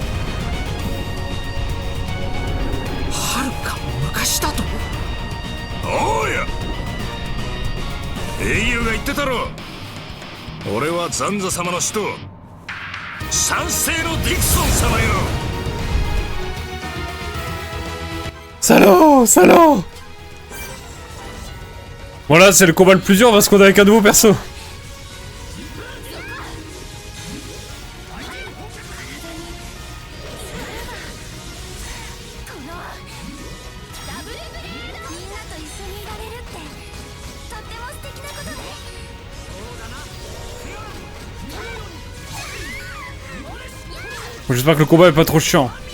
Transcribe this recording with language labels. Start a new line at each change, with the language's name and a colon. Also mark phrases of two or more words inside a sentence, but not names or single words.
Japanese: はるか昔だと。おうや、英雄が言ってたろ。俺はザンザ様の使徒、三世のディクソン様よ。
French: Salaud, salaud. Voilà, c'est le combat le plus dur parce qu'on est avec un nouveau perso. J'espère que le combat est pas trop chiant.